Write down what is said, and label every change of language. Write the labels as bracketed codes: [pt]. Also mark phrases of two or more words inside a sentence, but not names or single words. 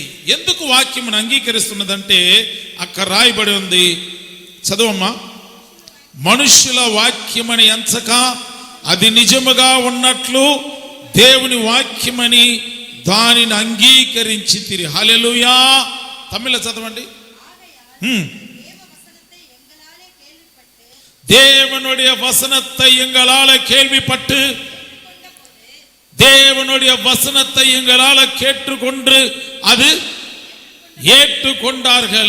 [te] ఎందుకు వాక్యమును అంగీకరిస్తున్నదంటే అక్కడ రాయబడి ఉంది, చదవమ్మా. మనుష్యుల వాక్యమని ఎంచక అది నిజముగా ఉన్నట్లు దేవుని వాక్యమని దానిని అంగీకరించి తిరిగి. హల్లెలూయా. తమిళ చదవండి. [ta] தேவனுடைய வசனத்தை எங்களால கேள்விப்பட்டு தேவனுடைய வசனத்தை எங்களால கேட்டுக்கொண்டு அது ஏற்றுக்கொண்டார்கள்.